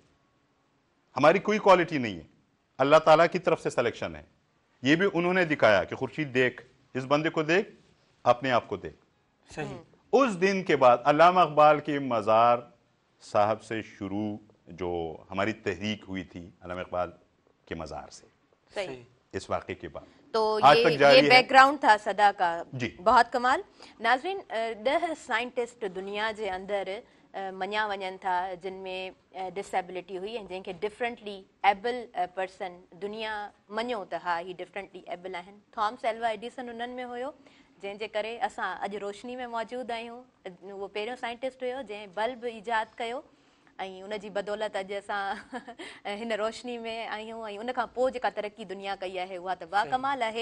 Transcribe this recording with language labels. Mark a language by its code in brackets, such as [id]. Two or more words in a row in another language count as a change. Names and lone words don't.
[ur] ہماری کوئی کوالٹی نہیں ہے, اللہ تعالیٰ کی طرف سے سلیکشن ہے. یہ بھی انہوں نے دکھایا کہ خورشید دیکھ, اس بندے کو دیکھ, اپنے آپ کو دیکھ. صحیح. اس دن کے بعد علامہ اقبال کے مزار صاحب سے شروع جو ہماری تحریک ہوئی تھی, علامہ اقبال کے مزار سے, सही। اس واقعے کے بعد तो آج تک جاری ये है। بیک گراؤنڈ تھا صدا کا. जी। [sd] बहुत कमाल। नाज़रीन, 10 साइंटिस्ट दुनिया जे अंदरि मञा वञनि था जिन में डिसेबिलिटी हुई ऐं जंहिंखे [en] differently able person [sd] दुनिया मञियो त हा ही [en] differently able [sd] आहिनि। थॉमस एल्वा एडिसन उन्हनि में हुयो जंहिंजे करे असां अॼु रोशनी में मौजूदु आहियूं। उहो पहिरियों साइंटिस्ट हुयो जंहिं बल्ब ईजाद कयो ऐं उनजी बदौलत अॼु असां हिन रोशनी में आहियूं ऐं उनखां पोइ जेका तरक़ी दुनिया कई आहे उहा त बाकमाल आहे।